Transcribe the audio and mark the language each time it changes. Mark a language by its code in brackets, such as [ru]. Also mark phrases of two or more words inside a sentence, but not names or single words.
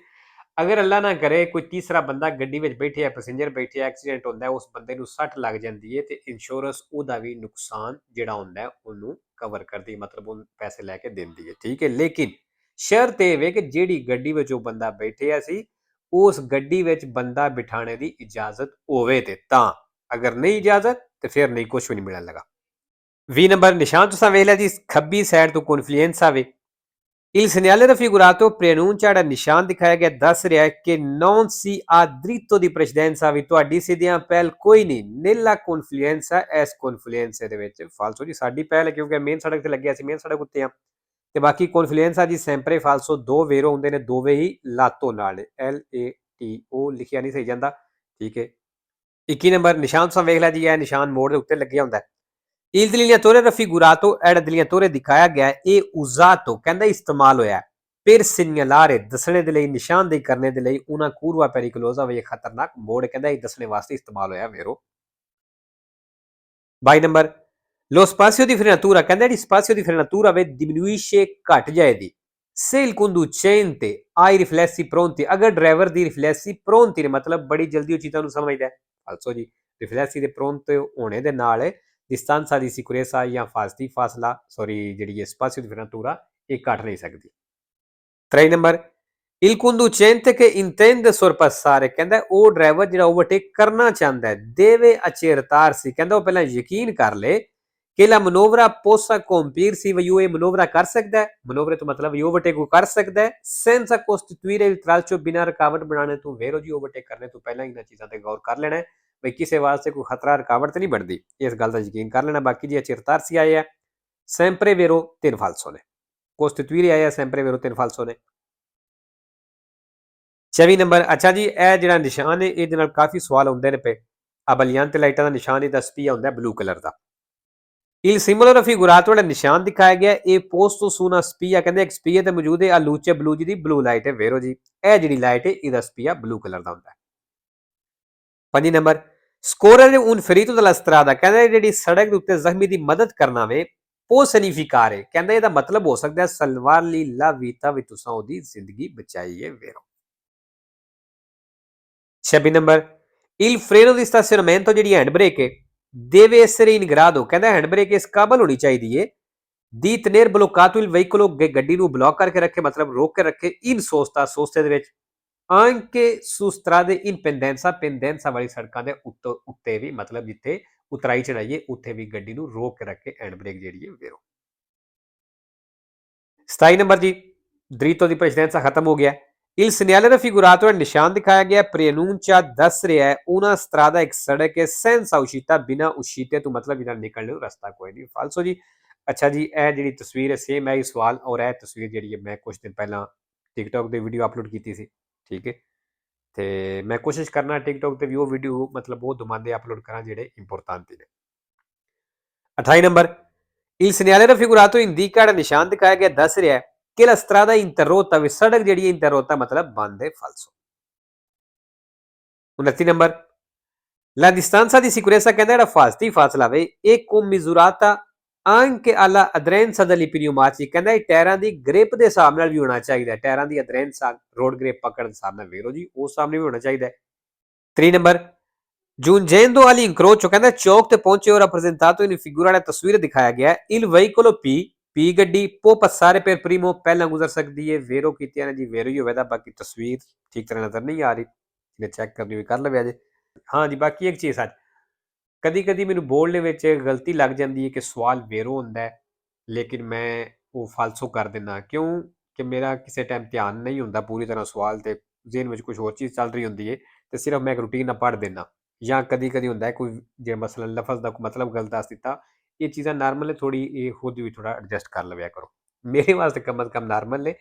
[pa] ਅਗਰ ਅੱਲਾ ਨਾ ਕਰੇ ਕੋਈ ਤੀਸਰਾ ਬੰਦਾ ਗੱਡੀ ਵਿੱਚ ਬੈਠਿਆ, ਪੈਸੇਂਜਰ ਬੈਠਿਆ, ਐਕਸੀਡੈਂਟ ਹੁੰਦਾ, ਉਸ ਬੰਦੇ ਨੂੰ ਸੱਟ ਲੱਗ ਜਾਂਦੀ ਹੈ ਤੇ ਇੰਸ਼ੋਰੈਂਸ ਉਹਦਾ ਵੀ ਨੁਕਸਾਨ ਜਿਹੜਾ ਹੁੰਦਾ ਉਹਨੂੰ ਕਵਰ ਕਰਦੀ, ਮਤਲਬ ਉਹ ਪੈਸੇ ਲੈ ਕੇ ਦਿੰਦੀ ਹੈ, ਠੀਕ ਹੈ। ਲੇਕਿਨ ਸ਼ਰਤ ਇਹ ਵੇ ਕਿ ਜਿਹੜੀ ਗੱਡੀ ਵਿੱਚ ਉਹ ਬੰਦਾ ਬੈਠਿਆ ਸੀ ਉਸ ਗੱਡੀ ਵਿੱਚ ਬੰਦਾ ਬਿਠਾਣੇ ਦੀ ਇਜਾਜ਼ਤ ਹੋਵੇ ਤੇ ਤਾਂ, ਅਗਰ ਨਹੀਂ ਇਜਾਜ਼ਤ ਤੇ ਫਿਰ ਨਹੀਂ, ਕੁਝ ਵੀ ਨਹੀਂ ਮਿਲਣ ਲੱਗਾ। 20 ਨੰਬਰ, ਨਿਸ਼ਾਨ ਤੁਸੀਂ ਵੇਖ ਲਿਆ ਜੀ, ਖੱਬੀ ਸਾਈਡ ਤੋਂ ਕਨਫਲੂਐਂਸ ਆਵੇ। [it] Il segnale raffigurato preannuncia, [pa] ਜਿਹੜਾ ਨਿਸ਼ਾਨ ਦਿਖਾਇਆ ਗਿਆ ਦੱਸ ਰਿਹਾ ਹੈ ਕਿ [it] non si ha dritto di precedenza, [pa] ਵੀ ਤੁਹਾਡੀ ਸਿੱਧੀਆਂ ਪਹਿਲ ਕੋਈ ਨਹੀਂ। [it] nella confluenza, [pa] ਇਸ ਕਨਫਲੂਐਂਸ ਦੇ ਵਿੱਚ ਫਾਲਸੋ ਜੀ, ਸਾਡੀ ਪਹਿਲ ਹੈ ਕਿਉਂਕਿ ਮੇਨ ਸੜਕ ਤੇ ਲੱਗਿਆ ਸੀ, ਮੇਨ ਸੜਕ ਉੱਤੇ ਆ। ਤੇ ਬਾਕੀ ਕਨਫਲੂਐਂਸ ਆ ਜੀ [it] sempre falso, [pa] ਦੋ ਵੇਰੋ ਹੁੰਦੇ ਨੇ, ਦੋਵੇਂ ਹੀ ਲਾਤੋ ਨਾਲ, LATO ਲਿਖਿਆ ਨਹੀਂ ਸਹੀ ਜਾਂਦਾ, ਠੀਕ ਹੈ। 21 ਨੰਬਰ ਨਿਸ਼ਾਨ ਤੁਸੀਂ ਵੇਖ ਲਿਆ ਜੀ, ਇਹ ਨਿਸ਼ਾਨ ਮੋੜ ਦੇ ਉੱਤੇ ਲੱਗਿਆ ਹੁੰਦਾ ਹੈ। [it] Il delineatore raffigurato è il delineatore [pa] ਦਿਖਾਇਆ ਗਿਆ ਹੈ, ਇਹ usato ਕਹਿੰਦਾ ਇਸਤੇਮਾਲ ਹੋਇਆ [it] per segnalare [pa] ਦੱਸਣੇ ਦੇ ਲਈ, ਨਿਸ਼ਾਨਦੇਹੀ ਕਰਨੇ ਦੇ ਲਈ [it] una curva pericolosa [pa] ਵੇ ਖਤਰਨਾਕ ਮੋੜ ਕਹਿੰਦਾ ਇਹ ਦੱਸਣੇ ਵਾਸਤੇ ਇਸਤੇਮਾਲ ਹੋਇਆ ਵੇਰੋ। 22 ਨੰਬਰ [it] lo spazio di frenatura [pa] ਕਹਿੰਦਾ ਜਿਹੜੀ [it] spazio di frenatura [pa] ਵੇ diminuisce ਘਟ ਜਾਏਗੀ [it] se il conducente ha i riflessi pronti [pa] ਅਗਰ ਡਰਾਈਵਰ ਦੀ [it] riflessi pronti [pa] ਨੇ ਮਤਲਬ ਬੜੀ ਜਲਦੀ ਉਹ ਚੀਜ਼ਾਂ ਨੂੰ ਸਮਝਦਾ ਹੈ। ਫਾਲਸੋ ਜੀ, riflessi ਦੇ pronto ਹੋਣੇ ਦੇ ਨਾਲ [it] distanza di sicurezza [pa] ਜਾਂ ਫਾਸਲਾ ਜਿਹੜੀ ਹੈ [it] spazio di frenatura [pa] ਇਹ ਘਟ ਨਹੀਂ ਸਕਦੀ। 3 ਨੰਬਰ [it] il conducente che intende sorpassare [pa] ਕਹਿੰਦਾ ਉਹ ਡਰਾਈਵਰ ਜਿਹੜਾ ਓਵਰਟੇਕ ਕਰਨਾ ਚਾਹੁੰਦਾ ਹੈ [it] deve accertarsi [pa] ਕਹਿੰਦਾ ਉਹ ਪਹਿਲਾਂ ਯਕੀਨ ਕਰ ਲੇ [it] che la manovra possa compiersi [pa] ਵੀ ਉਹ ਇਹ ਮਨੋਵਰਾ ਕਰ ਸਕਦਾ ਹੈ, ਮਨੋਵਰੇ ਤੋਂ ਮਤਲਬ ਇਹ ਓਵਰਟੇਕ ਕਰ ਸਕਦਾ ਹੈ [it] senza costituire il tralcio [pa] ਬਿਨਾਂ ਰੁਕਾਵਟ ਬਣਾਉਣੇ ਤੋਂ ਵੇਰੋ ਜੀ ਓਵਰਟੇਕ ਕਰਨੇ ਤੋਂ ਪਹਿਲਾਂ ਇਹਨਾਂ ਚੀਜ਼ਾਂ ਤੇ ਗੌਰ ਕਰ ਲੈਣਾ ਹੈ ਬਈ ਕਿਸੇ ਵਾਸਤੇ ਕੋਈ ਖਤਰਾ ਰੁਕਾਵਟ ਤੇ ਨਹੀਂ ਬਣਦੀ, ਇਸ ਗੱਲ ਦਾ ਯਕੀਨ ਕਰ ਲੈਣਾ। ਬਾਕੀ ਜੀ accertarsi ਆਇਆ [it] sempre vero 3 falso [pa] ਨੇ, costituire ਆਇਆ [it] sempre vero 3 falso [pa] ਨੇ। 24 ਨੰਬਰ ਅੱਛਾ ਜੀ, ਇਹ ਜਿਹੜਾ ਨਿਸ਼ਾਨ ਹੈ ਇਹਦੇ ਨਾਲ ਕਾਫੀ ਸਵਾਲ ਆਉਂਦੇ ਨੇ ਪਏ। ਅਬਲੀਆਂ ਤੇ ਲਾਈਟਾਂ ਦਾ ਨਿਸ਼ਾਨ ਇਹਦਾ ਸਪੀਆ ਹੁੰਦਾ ਬਲੂ ਕਲਰ ਦਾ। [it] il simbolo raffigurato [pa] ਜਿਹੜਾ ਨਿਸ਼ਾਨ ਦਿਖਾਇਆ ਗਿਆ ਇਹ [it] posto su una spia [pa] ਕਹਿੰਦੇ ਇੱਕ ਸਪੀਆ ਤੇ ਮੌਜੂਦ ਹੈ, ਆ [it] luce blu [pa] ਜਿਹਦੀ ਬਲੂ ਲਾਈਟ ਹੈ ਵੇਰੋ ਜੀ, ਇਹ ਜਿਹੜੀ ਲਾਈਟ ਹੈ ਇਹਦਾ ਸਪੀਆ ਬਲੂ ਕਲਰ ਦਾ ਹੁੰਦਾ ਹੈ। 5 ਨੰਬਰ [it] scorrere un ferito dalla strada [pa] ਕਹਿੰਦਾ ਜਿਹੜੀ ਸੜਕ ਦੇ ਉੱਤੇ ਜ਼ਖਮੀ ਦੀ ਮਦਦ ਕਰਨਾ ਵੇ [it] può significare [pa] ਕਹਿੰਦਾ ਇਹਦਾ ਮਤਲਬ ਹੋ ਸਕਦਾ ਹੈ [it] salvargli la vita [pa] ਵੀ ਤੁਸੀਂ ਉਹਦੀ ਜ਼ਿੰਦਗੀ ਬਚਾਈ ਹੈ ਵੇਰੋ। 26 ਨੰਬਰ [it] il freno di stazionamento [pa] ਜਿਹੜੀ ਹੈਂਡ ਬ੍ਰੇਕ ਹੈ [it] deve essere in grado [pa] ਕਹਿੰਦਾ ਹੈਂਡ ਬ੍ਰੇਕ ਇਸ ਕਾਬਲ ਹੋਣੀ ਚਾਹੀਦੀ ਹੈ [it] di tenere bloccato il veicolo [pa] ਗੱਡੀ ਨੂੰ ਬਲੌਕ ਕਰਕੇ ਰੱਖੇ ਮਤਲਬ ਰੋਕ ਕੇ ਰੱਖੇ [it] in sosta [pa] ਸੋਸਤੇ ਦੇ ਵਿੱਚ [it] anche su strade in pendenza pendenza [pa] ਵਾਲੀ ਸੜਕਾਂ ਦੇ ਉੱਤੇ ਵੀ ਮਤਲਬ ਜਿੱਥੇ ਉਤਰਾਈ ਚੜਾਈ ਹੈ ਉੱਥੇ ਵੀ ਗੱਡੀ ਨੂੰ ਰੋਕ ਕੇ ਰੱਖੇ ਹੈਂਡ ਬ੍ਰੇਕ ਜਿਹੜੀ ਹੈ ਵੇਰੋ। 27 ਨੰਬਰ ਜੀ dritto ਦੀ ਪ੍ਰੈਸੀਡੈਂਸਾ ਖਤਮ ਹੋ ਗਿਆ। [it] il segnale raffigurato [pa] ਨਿਸ਼ਾਨ ਦਿਖਾਇਆ ਗਿਆ preannuncia ਦੱਸ ਰਿਹਾ ਹੈ [it] una strada [pa] ਇੱਕ ਸੜਕ ਹੈ [it] senza uscita [pa] ਬਿਨਾ ਉਸ਼ੀਤੇ ਤੋਂ ਮਤਲਬ ਜਿਹੜਾ ਨਿਕਲਣ ਨੂੰ ਰਸਤਾ ਕੋਈ ਨਹੀਂ। ਫਾਲਸੋ ਜੀ। ਅੱਛਾ ਜੀ, ਇਹ ਜਿਹੜੀ ਤਸਵੀਰ ਹੈ ਸੇਮ ਹੈ ਹੀ ਸਵਾਲ ਔਰ ਇਹ ਤਸਵੀਰ ਜਿਹੜੀ ਹੈ ਮੈਂ ਕੁਝ ਦਿਨ ਪਹਿਲਾਂ ਟਿਕਟੋਕ ਤੇ ਵੀਡੀਓ ਅਪਲੋਡ ਕੀਤੀ ਸੀ, ਠੀਕ ਹੈ, ਤੇ ਮੈਂ ਕੋਸ਼ਿਸ਼ ਕਰਨਾ ਟਿਕਟੋਕ ਤੇ ਵੀ ਉਹ ਵੀਡੀਓ ਮਤਲਬ ਉਹ ਦਮਾਂਦੇ ਅਪਲੋਡ ਕਰਾਂ ਜਿਹੜੇ ਇੰਪੋਰਟੈਂਟ ਨੇ। 28 ਨੰਬਰ [it] il segnale raffigurato indica [pa] ਜਿਹੜਾ ਨਿਸ਼ਾਨ ਦਿਖਾਇਆ ਗਿਆ ਦੱਸ ਰਿਹਾ ਹੈ [it] che la strada interrotta [pa] ਵੀ ਸੜਕ ਜਿਹੜੀ ਹੈ interrotta ਮਤਲਬ ਬੰਦ ਹੈ ਫਾਲਸੋ। 29 ਨੰਬਰ [it] la distanza di sicurezza [pa] ਕਹਿੰਦਾ ਜਿਹੜਾ ਫਾਸਤੀ ਫਾਸਲਾ ਵੇ ਇਹ [it] commisurata anche alla aderenza degli pneumatici [pa] ਕਹਿੰਦਾ ਇਹ ਟਾਇਰਾਂ ਦੀ ਗ੍ਰਿਪ ਦੇ ਹਿਸਾਬ ਨਾਲ ਵੀ ਹੋਣਾ ਚਾਹੀਦਾ ਹੈ, ਟਾਇਰਾਂ ਦੀ ਅਦਰੈਂਸ ਰੋਡ ਗ੍ਰਿਪ ਪਕੜ ਦੇ ਹਿਸਾਬ ਨਾਲ ਵੇਰੋ ਜੀ ਉਸ ਸਾਹਮਣੇ ਵੀ ਹੋਣਾ ਚਾਹੀਦਾ ਹੈ। 3 ਨੰਬਰ [it] giungendo all'incrocio [pa] ਕਹਿੰਦਾ ਚੌਕ ਤੇ ਪਹੁੰਚੇ ਹੋ [it] rappresentato in figura [pa] ਵਾਲਾ ਤਸਵੀਰ ਦਿਖਾਇਆ ਗਿਆ [it] il veicolo P [pa] ਗੱਡੀ [it] può passare per primo [pa] ਪਹਿਲਾਂ ਗੁਜ਼ਰ ਸਕਦੀ ਹੈ ਵੇਰੋ ਕੀਤਿਆਂ ਨੇ ਜੀ ਵੇਰੋ ਹੀ ਹੋਵੇਗਾ, ਬਾਕੀ ਤਸਵੀਰ ਠੀਕ ਤਰ੍ਹਾਂ ਨਜ਼ਰ ਨਹੀਂ ਆ ਰਹੀ, ਜਿਹਨੇ ਚੈੱਕ ਕਰਨੀ ਹੋਈ ਕਰ ਲਵੇ ਅਜੇ। ਹਾਂ ਜੀ, ਬਾਕੀ ਇੱਕ ਚੀਜ਼ ਅੱਜ ਕਦੀ ਕਦੀ ਮੈਨੂੰ ਬੋਲਣ ਦੇ ਵਿੱਚ ਗਲਤੀ ਲੱਗ ਜਾਂਦੀ ਹੈ ਕਿ ਸਵਾਲ ਵੇਰੋ ਹੁੰਦਾ ਹੈ ਲੇਕਿਨ ਮੈਂ ਉਹ ਫਾਲਸੋ ਕਰ ਦਿੰਦਾ, ਕਿਉਂ ਕਿ ਮੇਰਾ ਕਿਸੇ ਟਾਈਮ ਧਿਆਨ ਨਹੀਂ ਹੁੰਦਾ ਪੂਰੀ ਤਰ੍ਹਾਂ ਸਵਾਲ ਤੇ ਜ਼ਿਹਨ ਵਿੱਚ ਕੁਝ ਹੋਰ ਚੀਜ਼ ਚੱਲ ਰਹੀ ਹੁੰਦੀ ਹੈ ਤੇ ਸਿਰਫ ਮੈਂ ਇੱਕ ਰੂਟੀਨ ਨਾਲ ਪੜ੍ਹ ਦਿੰਦਾ, ਜਾਂ ਕਦੀ ਕਦੀ ਹੁੰਦਾ ਕੋਈ ਜੇ ਮਸਲਨ ਲਫ਼ਜ਼ ਦਾ ਮਤਲਬ ਗਲਤ ਦੱਸ ਦਿੱਤਾ, ਇਹ ਚੀਜ਼ਾਂ ਨਾਰਮਲ ਹੈ ਥੋੜੀ, ਇਹ ਖੁਦ ਵੀ ਥੋੜਾ ਐਡਜਸਟ ਕਰ ਲਵਿਆ ਕਰੋ, ਮੇਰੇ ਵਾਸਤੇ ਕਮ ਅਜ਼ ਕਮ ਨਾਰਮਲ ਨੇ।